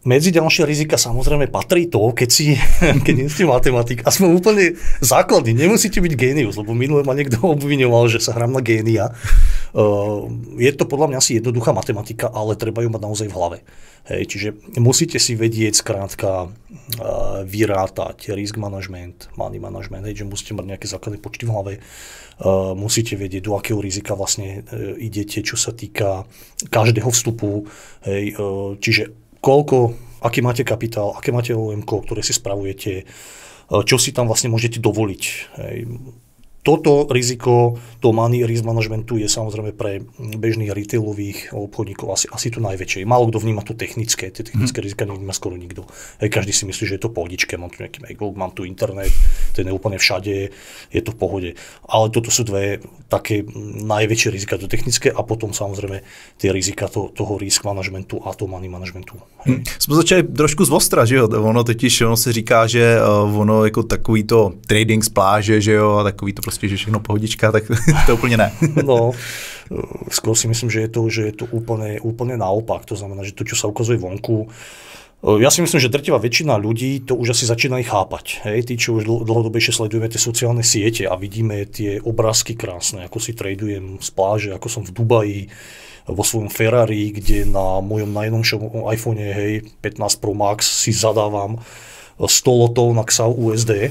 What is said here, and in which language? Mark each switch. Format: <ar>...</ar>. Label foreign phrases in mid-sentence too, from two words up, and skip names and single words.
<sk>Medzi ďalšie rizika samozrejme patrí to, keď nie ste matematik, aspoň úplne základný, nemusíte byť génius, lebo minule ma niekto obviňoval, že sa hrám na génia. Je to podľa mňa asi jednoduchá matematika, ale treba ju mať naozaj v hlave. Hej, čiže musíte si vedieť skrátka vyrátať</sk> <en>risk management, money management,</en> <sk>hej, že musíte mať nejaké základné počty v hlave, musíte vedieť, do akého rizika vlastne idete, čo sa týka každého vstupu, hej, čiže aký máte kapitál, aké máte OM-ko, ktoré si spravujete, čo si tam vlastne môžete dovoliť. Hej. Toto riziko, to</sk> <en>money risk managementu</en> <sk>je samozrejme pre bežných retailových obchodníkov asi to najväčšie. Málo kto vníma to technické, tie technické rizika nevníma skoro nikto. Hej, každý si myslí, že je to pohodičke, mám tu nejaký mail, mám tu internet, to je úplne všade, je to v pohode. Ale toto sú dve také najväčšie rizika, to technické a potom samozrejme tie rizika toho</sk> <en>risk managementu</en> <sk>a toho</sk> <en>money managementu.</en> <cs>Jsme začali trošku zvostra, že jo? Ono se říká, že ono jako takový to trading z pláže, že jo, a takový to prostě, že všechno pohodička, tak to úplně ne.</cs> <sk>No, skôr si myslím, že je to úplne naopak. To znamená, že to, čo sa ukazuje vonku, ja si myslím, že drtivá väčšina ľudí to už asi začínajú chápať. Hej, tí, čo už dlhodobejšie sledujeme tie sociálne siete a vidíme tie obrázky krásne, ako si tradujem z pláže, ako som v Dubaji, vo svojom Ferrari, kde na mojom najnovšom iPhone, hej, 15 Pro Max si zadávam 100 lotov na XAU USD.</sk>